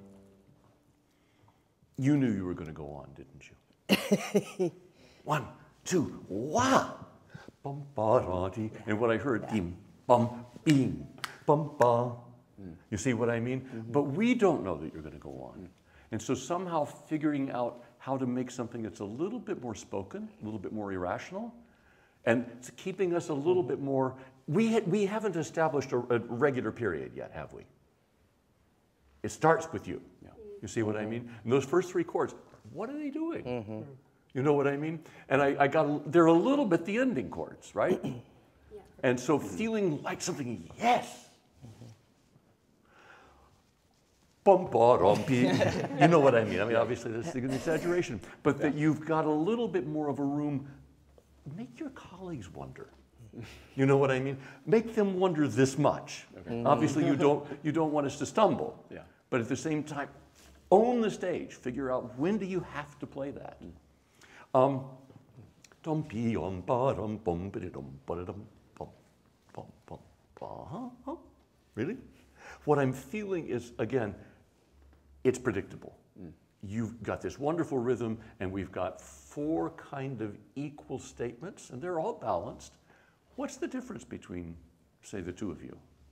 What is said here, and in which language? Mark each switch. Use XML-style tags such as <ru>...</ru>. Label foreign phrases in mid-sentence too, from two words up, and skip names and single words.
<en>You knew you were going to go on, didn't you? 1, 2, wah! Bum, ba, da, dee. And what I heard, dim, bum, beam, bum, ba. You see what I mean? But we don't know that you're going to go on. And so somehow figuring out how to make something that's a little bit more spoken, a little bit more irrational, and it's keeping us a little bit more. We haven't established a regular period yet, have we? It starts with you. Yeah. You see what I mean? And those first three chords, what are they doing? Mm-hmm. You know what I mean? And they're a little bit the ending chords, right? Yeah. And so feeling like something, yes. Bum, ba, dum, pi. You know what I mean? I mean, obviously that's an exaggeration, but that you've got a little bit more of a room. Make your colleagues wonder. You know what I mean? Make them wonder this much. Okay. Obviously, you don't want us to stumble. Yeah. But at the same time, own the stage. Figure out when do you have to play that. Dum pi om ba dum bum ba dum ba dum bum bum bum ba. Really? What I'm feeling is, again, it's predictable. You've got this wonderful rhythm, and we've got four kind of equal statements, and they're all balanced. What's the difference between, say, the two of you?</en>